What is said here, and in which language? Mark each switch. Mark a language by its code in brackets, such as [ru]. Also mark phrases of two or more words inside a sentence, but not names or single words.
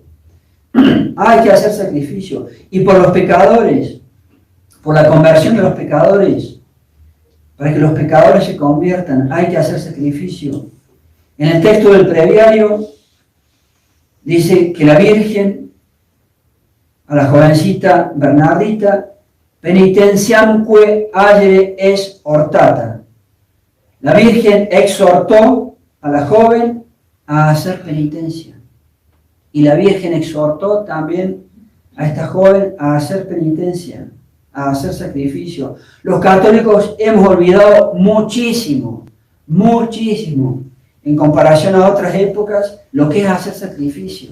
[es] Hay que hacer sacrificio. Y por los pecadores, por la conversión de los pecadores, para que los pecadores se conviertan, hay que hacer sacrificio. En el texto del breviario dice que la Virgen, a la jovencita Bernardita, [la] penitenciamque agere es hortata. [es] La Virgen exhortó a la joven a hacer penitencia. Y la Virgen exhortó también a esta joven a hacer penitencia, a hacer sacrificio. Los católicos hemos olvidado muchísimo, muchísimo, en comparación a otras épocas, lo que es hacer sacrificio.